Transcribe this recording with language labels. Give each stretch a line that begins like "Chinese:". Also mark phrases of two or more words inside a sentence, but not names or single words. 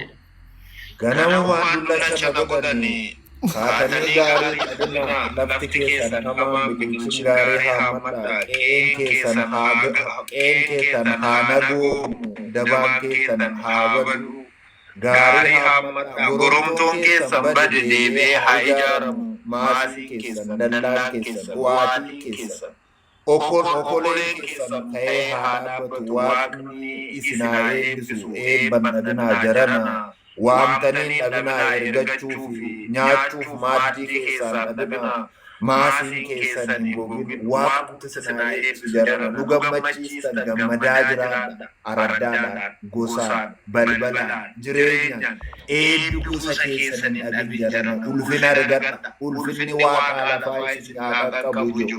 Oromo: ገናሙ አንዱላቻ በጎዳኒ ካተኒ ጋሪ ቀድና ለፍቲ ኬሰን ከማም ቢግንቺ ጋሪ ሃመዳ ቄን ኬሰን ሃነጉ ደባን ኬሰን ሃወዱ ጋሪ ሃመዳ ጎሮምቶን ኬሰን በድ ዴቤ ሃይጃረሙ ማሲ ኬሰን ደላን ኬሰን ዋቲ ኬሰን okolee keessan ta'ee haa dhaabbatu waaqni isinaa eebbisu eebbanadinaa jarana waamtaniin dhabinaa ergachuu fi nyaachuuf maaddii keessaan dhabinaa maasiin keessan hin gogin waaqni isinaa eebbisu jarana nu gammachiistan gammadaa jiraadha araddaadhaan gosaan balbalaan jireenyaan eebbi gosa keessan hin dhabin jarana ulfina argadha ulfinni waaqaa lafaa isin haa qaqqabu jiru.